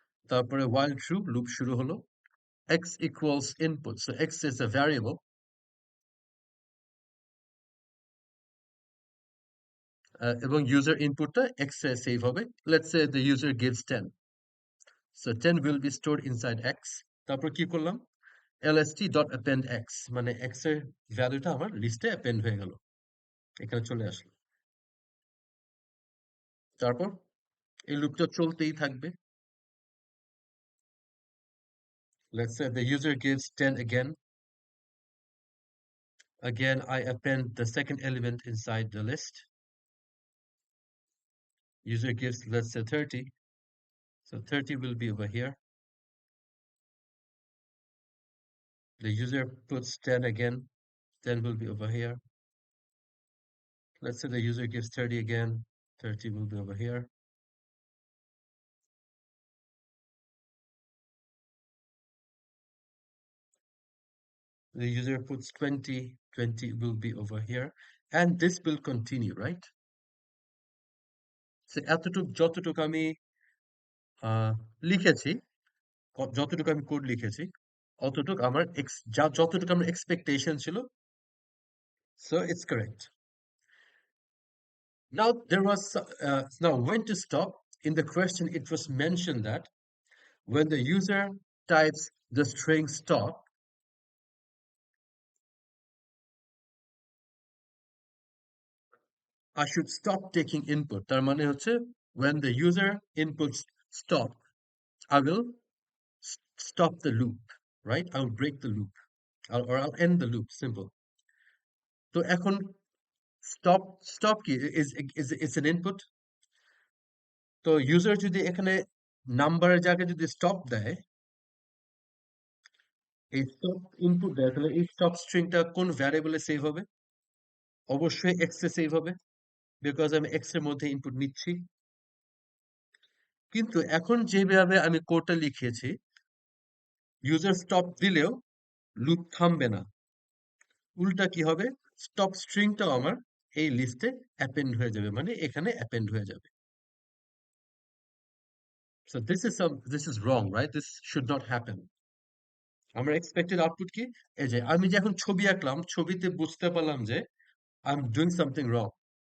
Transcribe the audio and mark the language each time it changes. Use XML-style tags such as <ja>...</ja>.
<en>তারপরে while true loop শুরু হলো, x equals input, so x is a variable, এবং user inputটা x এ save হবে। Let's say the user gives 10, so 10 will be stored inside x.</en> <bn>তারপর কি করলাম? lst.append x, মানে x এর ভ্যালুটা আমার লিস্টে append হয়ে গেল, এখানে চলে আসলো। তারপর এই লুপটা চলতেই থাকবে।</bn> <en>Let's say the user gives 10 again. Again, I append the second element inside the list. User gives, let's say, 30. So 30 will be over here. The user puts 10 again. 10 will be over here. Let's say the user gives 30 again. 30 will be over here. The user puts 20. 20 will be over here. And this will continue, right?</en> <bn>So যতটুকু আমি লিখেছি, যতটুকু আমি code লিখেছি, অতটুকু আমার যতটুকু আমার এক্সপেকটেশন ছিল,</bn> <en>so it's correct. Now there was now when to stop. In the question it was mentioned that when the user types the string stop, I should stop taking input.</en> <bn>তার মানে হচ্ছে</bn> <en>when the user inputs stop, I will stop the loop, right? I'll break the loop, or I'll end the loop, simple.</en> <bn>তো এখন stop কি</bn> <en>is an input.</en> <bn>তো user যদি এখানে নাম্বারের জায়গায় যদি stop দেয়, এই stop input দেয়, তাহলে এই stop stringটা কোন ভ্যারিয়েবলে সেভ হবে? অবশ্যই x এ সেভ হবে, বিকজ আমি x এর মধ্যে ইনপুট নিচ্ছি। কিন্তু এখন যেভাবে আমি কোডটা লিখেছি, ইউজার স্টপ দিলেও লুপ থামবে না, উল্টা কি হবে? স্টপ স্ট্রিংটাও আমার এই লিস্টে অ্যাপেন্ড হয়ে যাবে, মানে এখানে অ্যাপেন্ড হয়ে যাবে।</bn> <en>So this is wrong, right? This should not happen.</en> <bn>আমার এক্সপেক্টেড আউটপুট কি? এই যে আমি যে এখন ছবি আঁকলাম, ছবিতে বুঝতে পারলাম যে</bn> <en>I'm doing something wrong.</en>